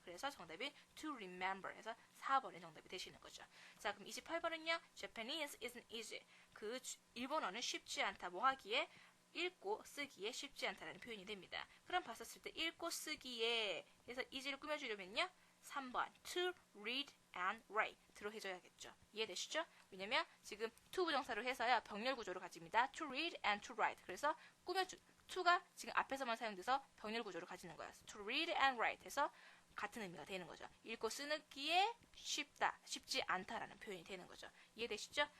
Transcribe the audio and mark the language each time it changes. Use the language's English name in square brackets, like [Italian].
[Korean] 그래서 정답이 to remember 해서 4번의 정답이 되시는 거죠. 자, 그럼 28번은요. [English] Japanese isn't easy. [Korean] 일본어는 쉽지 않다. 뭐 하기에? 읽고 쓰기에 쉽지 않다라는 표현이 됩니다. 그럼 봤었을 때 읽고 쓰기에 해서 easy를 꾸며주려면요. 3번 [English] to read and write [Korean] 들어 해줘야겠죠. 이해되시죠? 왜냐면 지금 to 부정사로 해서요. 병렬 구조를 가집니다. [English] to read and to write. [Korean] 그래서 to가 지금 앞에서만 사용돼서 병렬 구조를 가지는 거예요. [English] to read and write [Korean] 해서 같은 의미가 되는 거죠. 읽고 쓰기에 쉽다, 쉽지 않다라는 표현이 되는 거죠. 이해되시죠?